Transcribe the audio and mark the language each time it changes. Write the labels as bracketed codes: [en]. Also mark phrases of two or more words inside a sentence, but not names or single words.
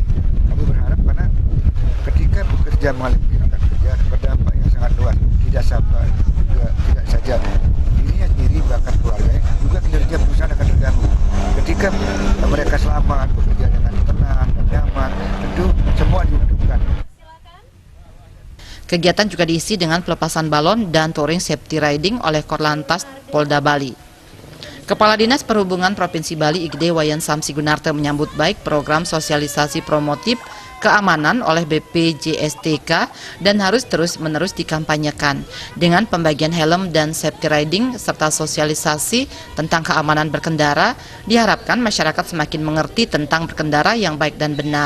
[id] Kami berharap karena ketika bekerja mengalami angka kerja berdampak yang sangat luas, tidak saja dirinya sendiri, bahkan keluarganya, juga kinerja perusahaan akan terganggu. Ketika mereka selamat bekerja dengan tenang dan nyaman, tentu semua diuntungkan. Kegiatan juga diisi dengan pelepasan balon dan [en] touring safety riding [id] oleh Korlantas Polda Bali. Kepala Dinas Perhubungan Provinsi Bali Igede Wayan Samsigunarto menyambut baik program sosialisasi promotif keamanan oleh BPJS TK dan harus terus-menerus dikampanyekan. Dengan pembagian helm dan [en] safety riding [id] serta sosialisasi tentang keamanan berkendara, diharapkan masyarakat semakin mengerti tentang berkendara yang baik dan benar.